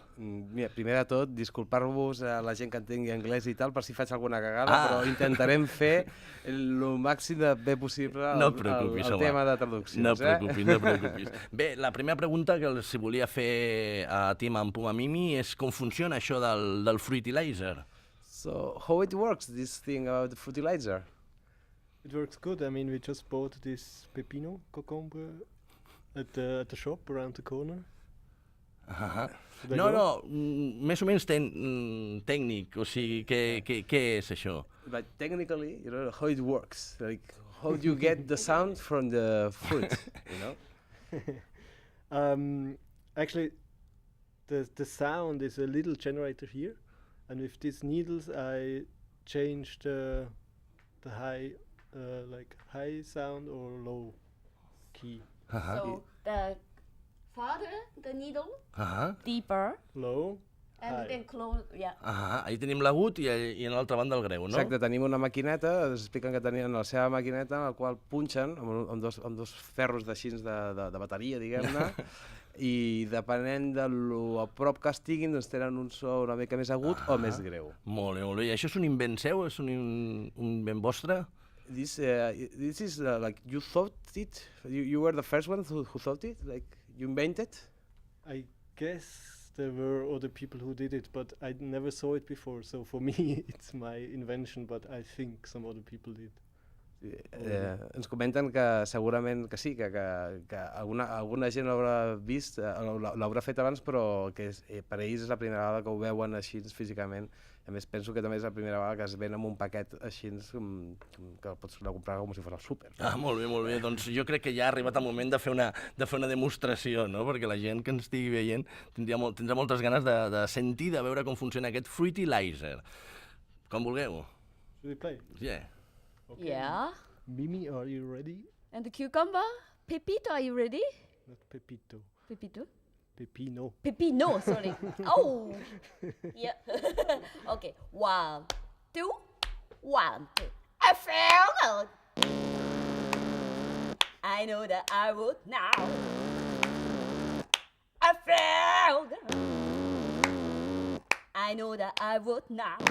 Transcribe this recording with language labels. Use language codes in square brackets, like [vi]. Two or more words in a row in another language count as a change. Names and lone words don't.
[ca] Mira, primer de tot, disculpar-vos a la gent que entengui anglès i tal per si faig alguna cagada, però intentarem fer el màxim de bé possible el tema de traduccions. No et preocupis. Bé, la primera pregunta que els volia fer a Team amb Puma Mimi és com funciona això del Fruitilyzer. [en] So, how it works, this thing about the Fruitilyzer? It works good. I mean, we just bought this pepino cucumber at the shop around the corner. [ca] No, més o menys tècnic, o sigui, què és això? [en] But technically, you know, how it works, like how do you get the sound from the fruit, you know? Actually, the sound is a little generator here, and with these needles I change the high, like high sound or low key. So the farther the needle, deeper, Low, and high. then close, yeah. [ca] Ahí tenim l'agut i en l'altra banda el greu, no? Exacte, tenim una maquineta, ens expliquen que tenien la seva maquineta en la qual punxen amb dos ferros de bateria, diguem-ne, i depenent de lo a prop que estiguin, doncs tenen un so una mica més agut o més greu. Molt bé. I això és un invent seu? És un invent vostre? This is like you thought it? You were the first one who thought it? Like you invented? I guess there were other people who did it, but I never saw it before. So for me, it's my invention, but I think some other people did. Ens comenten que segurament que sí, que alguna gent l'haurà vist, l'haurà fet abans, però que per ells és la primera vegada que ho veuen així físicament. A més, penso que també és la primera vegada que es ven amb un paquet així que pots comprar com si fos al súper. Molt bé. Doncs jo crec que ja ha arribat el moment de fer una demostració, no? Perquè la gent que ens estigui veient tindrà moltes ganes de sentir, de veure com funciona aquest Fruitilyzer. Com vulgueu. [en] Should we play? Yeah. Okay. Yeah. Mimi, are you ready? And the cucumber, Pepito, are you ready? Not Pepito. Pepito? Pepino. Pepino, sorry. Oh, yeah. Okay, 1, 2, 1, 2. I fell. I know that I would now. I fell. I know that I would now.